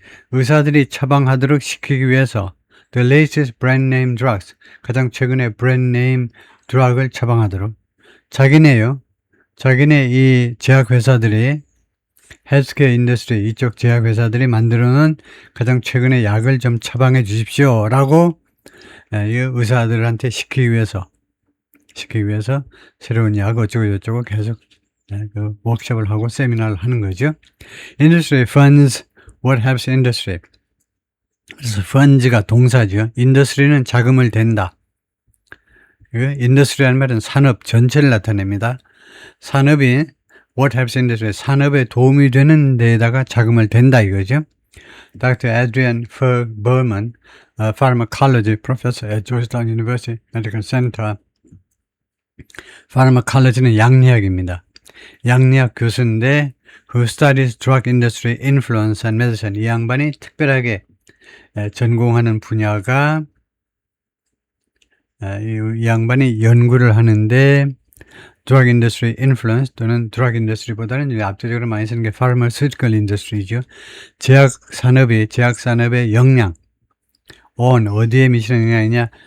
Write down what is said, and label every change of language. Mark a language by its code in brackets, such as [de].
[ko] 의사들이 처방하도록 시키기 위해서 [en] the latest brand name drugs, [ko] 가장 최근의 brand name drug을 처방하도록 자기네 이 제약회사들이 헬스케어 인더스트리 이쪽 제약회사들이 만들어놓은 가장 최근의 약을 좀 처방해 주십시오 라고 이 의사들한테 시키기 위해서 새로운 약 어쩌고 저쩌고 계속 그 워크숍을 하고 세미나를 하는 거죠. [en] Industry funds what helps industry. [ko] 그래서 funds가 동사죠. 인더스트리는 자금을 댄다. 인더스트리라는 말은 산업 전체를 나타냅니다. 산업이 [en] what helps industry, [ko] 산업에 도움이 되는 데에다가 자금을 댄다 이거죠. [en] Dr. Adrian Berman, pharmacology professor at Georgetown University Medical Center. [ko] pharmacology는 양리학입니다. 양리학 교수인데 [en] who studies drug industry influence on medicine. [ko] 이 양반이 특별하게 전공하는 분야가 이 양반이 연구를 하는데 [en] drug industry influence [ko] 또는 drug industry보다는 압도적으로 많이 쓰는 게 pharmaceutical industry죠. 제약 산업의 영향 on 어디에 미치는 영향이냐?